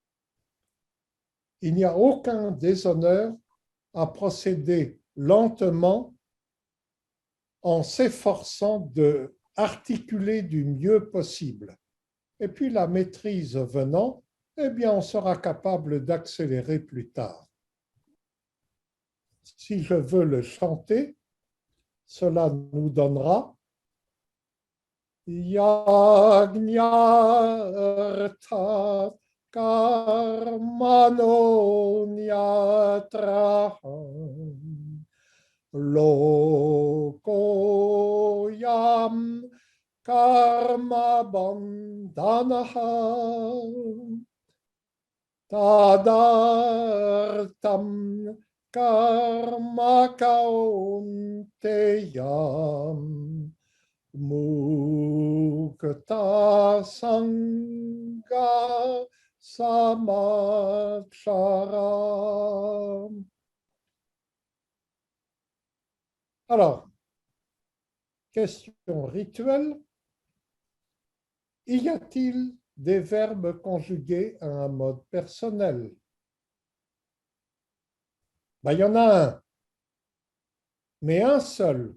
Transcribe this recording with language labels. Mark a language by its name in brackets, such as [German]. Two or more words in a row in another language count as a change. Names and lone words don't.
[French] Il n'y a aucun déshonneur à procéder lentement en s'efforçant de articuler du mieux possible. Et puis la maîtrise venant, eh bien, on sera capable d'accélérer plus tard. Si je veux le chanter, cela nous donnera [Sanskrit] Yagnyartat karmano nyatraham lokoyam karma bandhanaha tadartam karma kaunteyam mukta sangha samachara. [French] Alors, question rituelle. Y a-t-il des verbes conjugués à un mode personnel? Ben, il y en a un, mais un seul.